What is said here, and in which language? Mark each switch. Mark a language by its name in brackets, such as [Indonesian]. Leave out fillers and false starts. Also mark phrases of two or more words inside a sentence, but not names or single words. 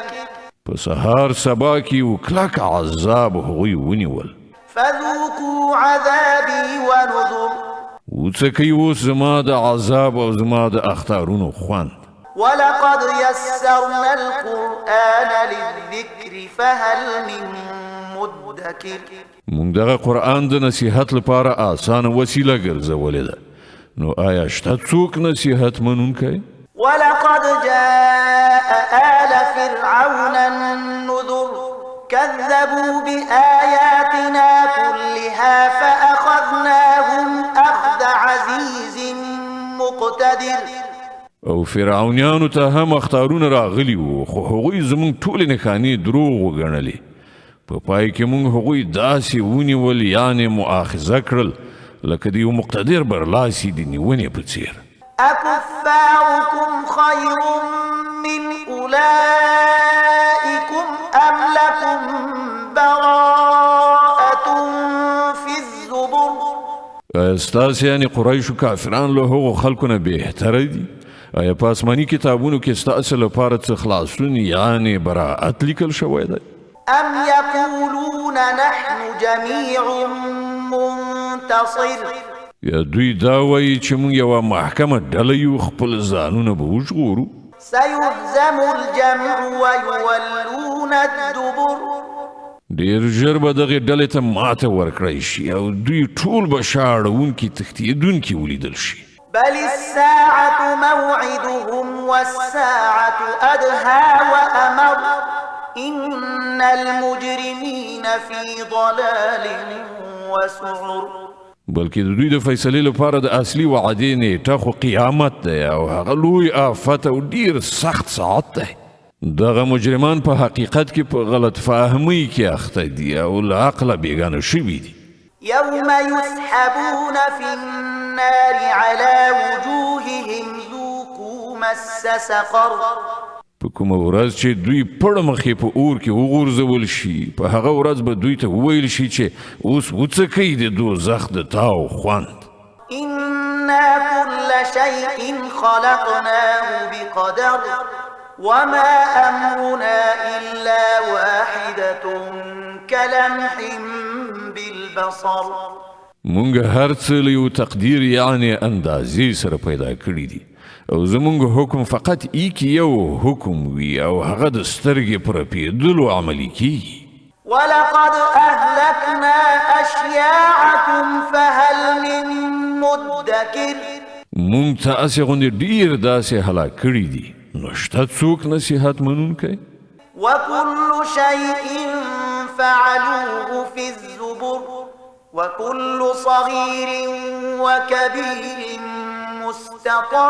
[Pashto] په سهار سبا کې یو کلک عذاب هغوی ونیول. [Arabic] فذوقوا عذابي ونذر. [Pashto] وڅکئ اوس زما د عذاب او زما د اختارونو خوند. [Arabic] ولقد يسرنا القرآن للذكر فهل من مدكر. [Pashto] موږ دغه قرآن د نصیحت لپاره آسانه وسیله ګرځولې ده، نو آیا شته څوک نصیحت منونکی؟ [Arabic] ولقد جاء آل فرعون النذر كذبوا بآياتنا كلها فأخذناهم أخذ عزيز مقتدر. [Pashto] او فرعونیانو ته هم اختارونه راغلي وو، خو هغوی زموږ ټولې نښانې دروغ وګڼلې. په پای کې موږ هغوی داسې ونیول، یعنې مؤاخذه کړل لکه د یو مقتدر برلاسي د نیونې په څیر. [Arabic] أكفاركم خير من أولئكم أم لكم براءة في الزبر. [Pashto] آیا ستاسې یعنې قریشو کافران له هغو خلکو نه بهتره دي؟ آیا په آسماني کتابونو کې ستاسې لپاره څه خلاصون یعنې براءت لیکل شوی دی؟ [Arabic] أم يقولون نحن جميع منتصر. [Pashto] یا دوی دا وایي چې موږ یوه محکمه ډله یو، خپل ځانونه به وژغورو. [Arabic] سيهزم الجمع ويولون الدبر. [Pashto] ډېر ژر به دغې ډلې ته ماته ورکړی شي او دوی ټول به شا اړوونکي تښتېدونکي ولیدل شي. [Arabic] بل الساعة موعدهم والساعة أدهى وأمر إن المجرمين في ضلال وسعر. [Pashto] بلکې د دوی د فیصلې لپاره د اصلي وعدې نیټه خو قیامت دی او هغه لوی آفت او ډیر سخت ساعت دی. دغه مجرمان په حقیقت کې په غلط فهمۍ کې اخته دي او له عقله بېګانه شوي دي. [Arabic] يوم يسحبون في النار على وجوههم ذوقوا مس سقر. [Pashto] په کومه ورځ چې دوی پړه مخې په اور کې وغورځول شي، په هغه ورځ به دوی ته وویل شي چې اوس وڅکئ د دوزخ د تاو خوند. [Arabic] إنا كل شيء خلقناه بقدر وما أمرنا إلا واحدة كلمح بالبصر. [Pashto] مونږ هر څه له یو تقدیر یعنې اندازې سره پیدا کړي دي او زمونږ حکم فقط ایک یو حکم وي او هغه د سترګې په رپېدلو عملي کیږي. [Arabic] ولقد أهلكنا أشياعكم فهل من مدكر. [Pashto] مونږ تاسې غوندې ډېر داسې هلاک کړي دي، نو شته څوک نصیحت منونکی؟ [Arabic] وكل شيء فعلوه في الزبر وكل صغير وكبير مستقر.